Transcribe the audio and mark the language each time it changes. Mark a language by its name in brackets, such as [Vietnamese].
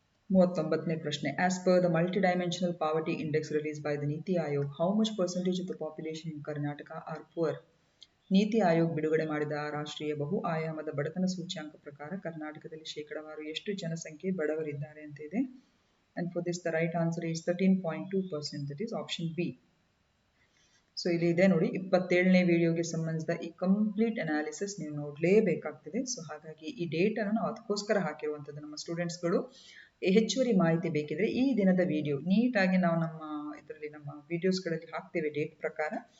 [Kannada] 39ನೇ ಪ್ರಶ್ನೆ, [English] As per the multi dimensional poverty index release by the NITI Aayog, how much percentage of the population in Karnataka are poor? [Kannada] ನೀತಿ ಆಯೋಗ್ ಬಿಡುಗಡೆ ಮಾಡಿದ ರಾಷ್ಟ್ರೀಯ ಬಹು ಆಯಾಮದ ಬಡತನ ಸೂಚ್ಯಾಂಕ ಪ್ರಕಾರ ಕರ್ನಾಟಕದಲ್ಲಿ ಶೇಕಡಾವಾರು ಎಷ್ಟು ಜನಸಂಖ್ಯೆ ಬಡವರಿದ್ದಾರೆ ಅಂತ ಇದೆ. [English] And for this the right answer is 13.2%, that is option B. [Kannada] So ಇಲ್ಲಿ ಇದೆ ನೋಡಿ, 27ನೇ ವಿಡಿಯೋಗೆ ಸಂಬಂಧಿಸಿದ ಈ ಕಂಪ್ಲೀಟ್ ಅನಾಲಿಸಿಸ್ ನೀವು ನೋಡಲೇಬೇಕಾಗ್ತದೆ. ಸೊ ಹಾಗಾಗಿ ಈ ಡೇಟ್ ಅನ್ನು ನಾವು ಅದಕ್ಕೋಸ್ಕರ ಹಾಕಿರುವಂಥದ್ದು. ನಮ್ಮ ಸ್ಟೂಡೆಂಟ್ಸ್ಗಳು ಹೆಚ್ಚುವರಿ ಮಾಹಿತಿ ಬೇಕಿದ್ರೆ ಈ ದಿನದ ವಿಡಿಯೋ ನೀಟಾಗಿ ನಾವು ನಮ್ಮ ವಿಡಿಯೋಸ್ಗಳಲ್ಲಿ ಹಾಕ್ತೇವೆ ಡೇಟ್ ಪ್ರಕಾರ.